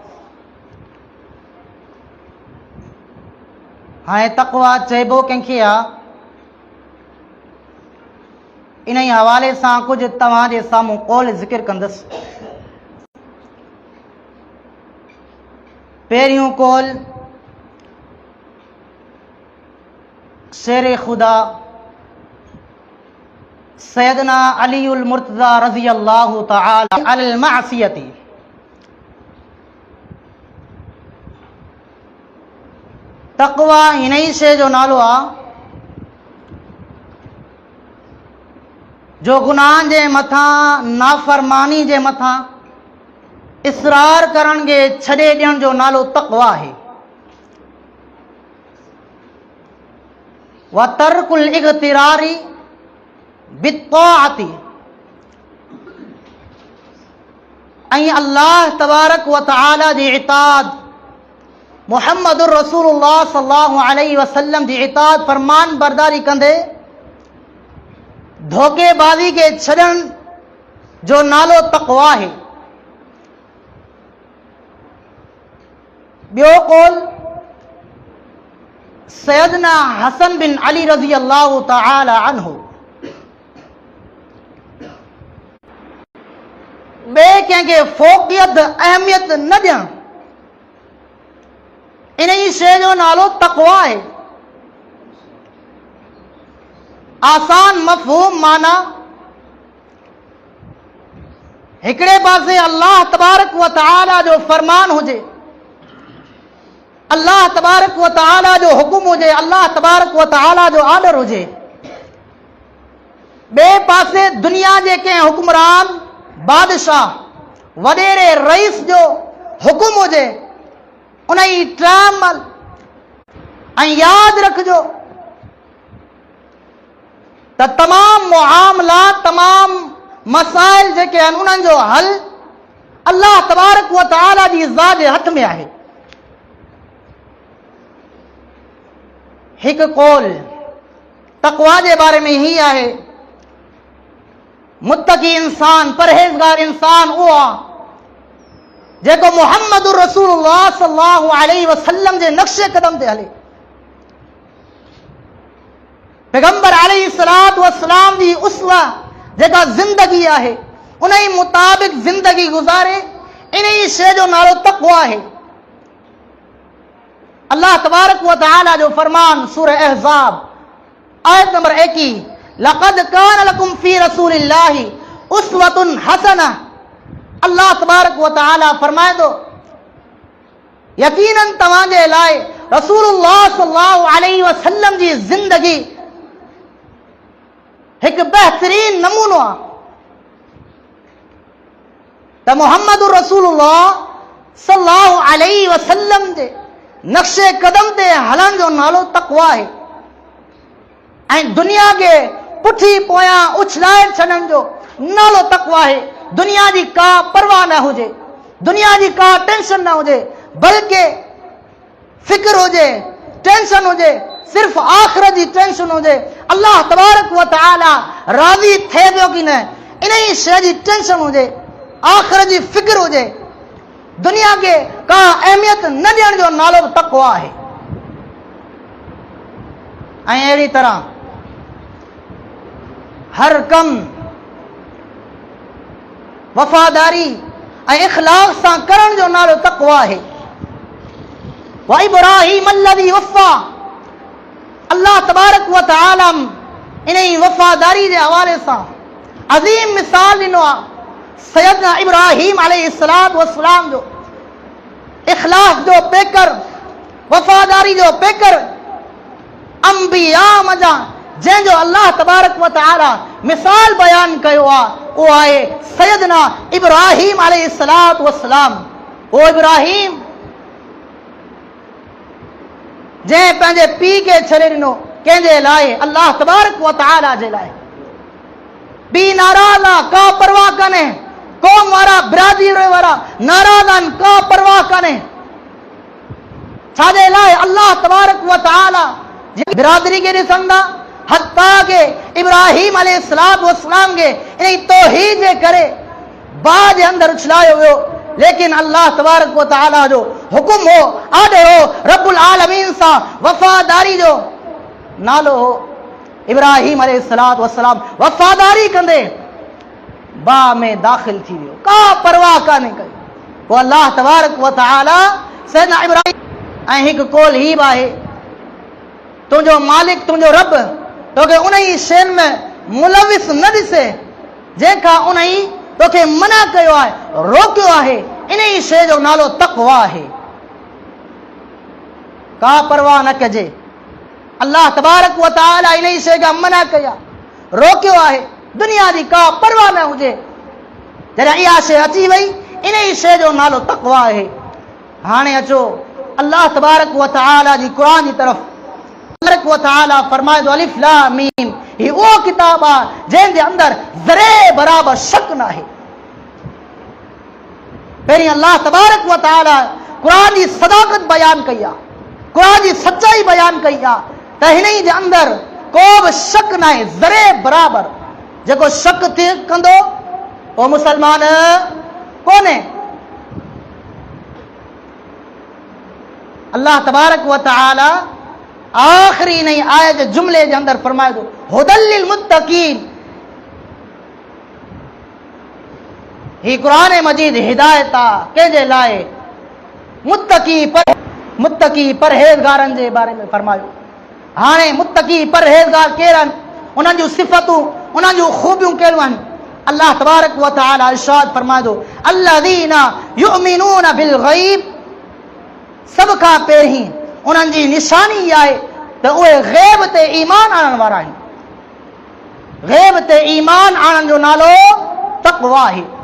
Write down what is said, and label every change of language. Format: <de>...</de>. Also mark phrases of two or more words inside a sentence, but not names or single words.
<sd>हाणे तक़वा चइबो कंहिंखे आहे, इन ई हवाले सां कुझु तव्हांजे साम्हूं क़ौल ज़िक्र कंदुसि। पहिरियों कौल शेर खुदा सैयदना अलीउल मुर्तज़ा</sd> <ar>رضي الله تعالى المعصية.</ar> <sd>तक़वा हिन ई शइ जो नालो आहे जो गुनाहनि जे मथां नाफ़रमानी जे मथां इसरार करण खे छॾे ॾियण जो नालो तक़वा आहे।</sd> <ar>وترك الاغترار بالطاعة,</ar> <sd>ऐं</sd> <ar>الله تبارك وتعالى</ar> <sd>जी इताअत</sd> <ar>محمد رسول الله صلى الله عليه وسلم</ar> <sd>जी इताअत फरमान बरदारी कंदे धोखेबाज़ी खे छॾण जो नालो तक़वा आहे। ॿियो कौल सैयदना हसन बिन अली</sd> <ar>رضي الله تعالى عنه,</ar> <sd>ॿिए कंहिंखे फ़ौक़ियत अहमियत न ॾियणु, इन ई शइ जो नालो तक़वा आहे। आसान मफ़हूम माना हिकिड़े पासे</sd> <ar>الله تبارك وتعالى</ar> <sd>जो फरमान हुजे,</sd> <ar>الله تبارك وتعالى</ar> <sd>जो हुकुम हुजे,</sd> <ar>الله تبارك وتعالى</ar> <sd>जो आर्डर हुजे। ॿिए पासे दुनिया जे कंहिं हुक्मरान बादशाह वॾेरे रईस जो हुकुम हुजे, उन ई टाइम ऐं यादि रखिजो त तमाम मुआमलात तमाम मसाइल जेके आहिनि उन्हनि जो हल</sd> <ar>الله تبارك وتعالى</ar> <sd>जी ज़ात जे हथ में आहे। हिकु कौल तक़वा जे बारे में ही आहे, मुत्तकी इंसान परहेज़गार इंसान उहो आहे जेको</sd> <ar>محمد رسول الله صلى الله عليه وسلم</ar> <sd>जे नक्शे कदम ते हले। पैगंबर</sd> <ar>عليه الصلاة والسلام</ar> <sd>जी उसवा जेका जिंदगी आहे उन ई मुताबिक जिंदगी गुजारे, इन ई शइ जो नालो तक़वा आहे।</sd> <ar>الله تبارك وتعالى</ar> <sd>जो फरमान सूरह अहज़ाब आयत नंबर 21,</sd> <ar>لقد كان لكم في رسول الله أسوة حسنة. الله تبارك وتعالى</ar> <sd>फरमाए थो, यकीनन तव्हांजे लाइ</sd> <ar>رسول الله صلى الله عليه وسلم</ar> <sd>जी जिंदगी एक बेहतरीन नमूनो आहे। त</sd> <ar>محمد رسول الله صلى الله عليه وسلم</ar> <sd>जे नक्शे कदम ते हलण जो नालो तक़वा आहे ऐं दुनिया के पुठी पोयां उछलाए छॾण जो नालो तक़वा आहे। दुनिया जी का परवाह न हुजे, दुनिया जी का टेंशन न हुजे, बल्कि फिक्र हुजे, टेंशन हुजे, सिर्फ आखिरत जी टेंशन हुजे।</sd> <ar>الله تبارك وتعالى</ar> <sd>राज़ी थे पियो कि न, इन ई शइ जी टेंशन हुजे, आखिरत जी फिक्र हुजे, दुनिया के का अहमियत न ॾियण जो नालो तक़वा आहे। ऐं अहिड़ी तरह हर कम वफादारी ऐं इखलास सां करण जो नालो तक़वा आहे।</sd> <ar>وإبراهيم الذي وفى, الله تبارك وتعالى</ar> <sd>इन ई वफ़ादारी जे हवाले सां अज़ीम मिसाल ॾिनो आहे। सैयदना इब्राहीम</sd> <ar>عليه الصلاة والسلام</ar> <sd>जो इखलास जो पेकर, वफ़ादारी जो पेकर अंबिया मजा जंहिंजो</sd> <ar>الله تبارك وتعالى</ar> <sd>मिसाल बयान कयो आहे, उहो आहे सैयदना इब्राहीम</sd> <ar>عليه الصلاة والسلام.</ar> <sd>ओ इब्राहीम जंहिं पंहिंजे पीउ खे छॾे ॾिनो, कंहिंजे लाइ?</sd> <ar>الله تبارك وتعالى</ar> <sd>जे लाइ। पीउ नाराज़ आहे, का परवाह कान्हे, कौम वारा बिरादरी वारा नाराज़ आहिनि, का परवाह कान्हे। छाजे लाइ?</sd> <ar>الله تبارك وتعالى</ar> <sd>बिरादरी खे ॾिसंदा, हत्ता के इब्राहीम</sd> <ar>عليه الصلاة والسلام</ar> <sd>खे इन तौहीद जे करे बाहि जे अंदरि उछलायो वियो। लेकिन</sd> <ar>الله تبارك وتعالى</ar> <sd>जो हुकुम हो, आर्डर हो,</sd> <ar>رب العالمين</ar> <sd>सां वफ़ादारी जो नालो हो। इब्राहीम</sd> <ar>عليه الصلاة والسلام</ar> <sd>वफ़ादारी कंदे बाहि में दाख़िल थी वियो, का परवाह कान्हे कई। पोइ</sd> <ar>الله تبارك وتعالى</ar> <sd>सैयदना इब्राहीम ऐं हिकु कौल ही बि आहे, तुंहिंजो मालिक तुंहिंजो रब तोखे उन ई शयुनि में मुलविस न ॾिसे जंहिंखां उन ई तोखे मना कयो आहे, रोकियो आहे। इन ई शइ जो नालो तक़वा आहे। का परवाह न कजे।</sd> <ar>الله تبارك وتعالى</ar> <sd>इन ई शइ खां मना कया, रोकियो आहे। दुनिया जी का परवाह न हुजे। जॾहिं इहा शइ अची वई, इन ई शइ जो नालो तक़वा आहे। हाणे अचो</sd> <ar>الله تبارك وتعالى</ar> <sd>जी क़ुरान जी तरफ़।</sd> <ar>تبارك وتعالى</ar> <sd>फरमाए थो,</sd> <ar>الم,</ar> <sd>ही उहो किताब आहे जंहिंजे अंदरि ज़रे बराबर शक न आहे। पहिरीं</sd> <ar>الله تبارك وتعالى</ar> <sd>क़ुरान जी सदाकत बयान कई आहे, क़ुरान जी सचाई बयान कई आहे त हिन ई जे अंदरि को बि शक न आहे, ज़रे बराबर। जेको शक थी कंदो उहो मुसलमान कोन्हे।</sd> <ar>الله تبارك وتعالى</ar> <sd>आखिरी इन आयत जे जुमले जे अंदरि फरमाए थो,</sd> <ar>هدى للمتقين.</ar> <sd>ही क़ुरान मजीद हिदायत आहे कंहिंजे लाइ? मुत्तकी परहेज़गारनि जे बारे में फरमायो। हाणे मुत्तकी परहेज़गार केर आहिनि, उन्हनि जूं सिफ़तूं, उन्हनि जूं ख़ूबियूं कहिड़ियूं आहिनि?</sd> <ar>الله تبارك وتعالى</ar> <sd>इरशाद फरमाए थो,</sd> <ar>الذين يؤمنون بالغيب.</ar> <sd>सभ खां पहिरीं उन्हनि जी निशानी इहा आहे त उहे ग़ैब ते ईमान आणण वारा आहिनि। ग़ैब ते ईमान आणण जो नालो तक़वा आहे।</sd>